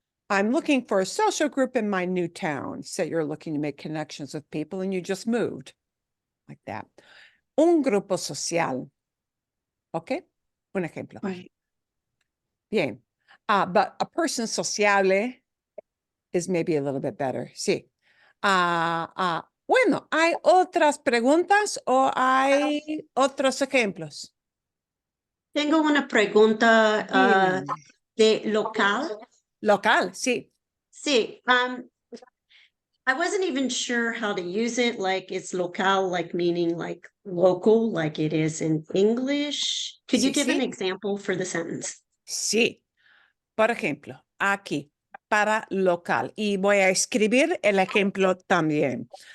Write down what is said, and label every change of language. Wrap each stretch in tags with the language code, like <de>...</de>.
<en>I'm looking for a social group in my new town. Say you're looking to make connections with people and you just moved. Like that.</en> <es>Un grupo social. Okay? Un ejemplo.</es> <en>Right.</en> <es>Bien.</es> <en>But a person sociable is maybe a little bit better.</en> <es>Sí. Bueno, ¿hay otras preguntas o hay otros ejemplos? Tengo una pregunta Dime. de local. Local, sí.</es> <en>Sí, I wasn't even sure how to use it, like it's local, like meaning like local, like it is in English. Could you</en> <es>Sí,</es> <en>give an</en> <es>sí.</es> <en>example for the sentence?</en> <es>Sí. Por ejemplo, aquí, para local. Y voy a escribir el ejemplo también.</es>